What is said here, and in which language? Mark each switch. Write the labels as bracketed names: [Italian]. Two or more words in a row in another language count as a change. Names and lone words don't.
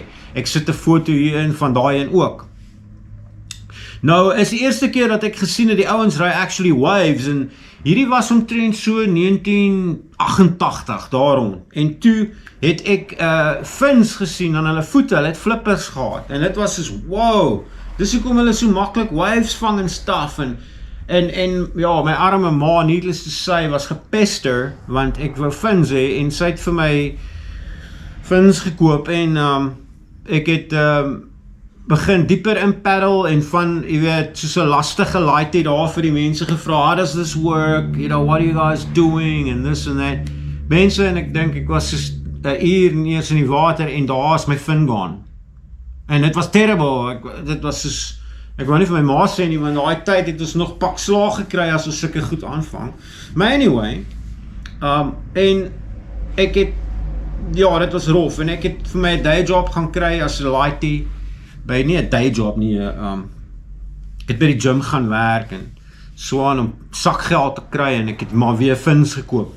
[Afrikaans] Ek sit 'n foto hierin van daai een ook. Nou is die eerste keer dat ek gesien het die ouens ry [English] actually waves, [Afrikaans] en hierdie was omtrent so 1988 daarom. En toe het ek fins gesien aan hulle voete, hulle het flippers gehad, en dit was soos wow, dis hoekom hulle so maklik waves vang en stuff, en ja, my arme ma, [English] needless to say, [Afrikaans] was gepester, want ek wou fins hê, en sy het vir my fins gekoop, en ek het begin dieper in paddle, en van, jy weet, soos 'n lastige laaitie daar vir die mense gevra, [English] how does this work, you know, what are you guys doing, and this and that, [Afrikaans] mense, en ek dink, ek was soos 'n uur eers in die water, en daar is my [English] fin gone, [Afrikaans] en dit was terrible, dit was soos, ek wou nie vir my ma sê nie, want daai tyd het ons nog pak slaag gekry, as ons sulke goed aanvang, maar anyway, en ek het, ja, dit was rof, en ek het vir my 'n [English] day job [Afrikaans] gaan kry, as 'n laaitie, by nie 'n [English] day job [Afrikaans] nie, ek het by die gym gaan werk, en so aan om sakgeld te kry, en ek het maar weer fins gekoop.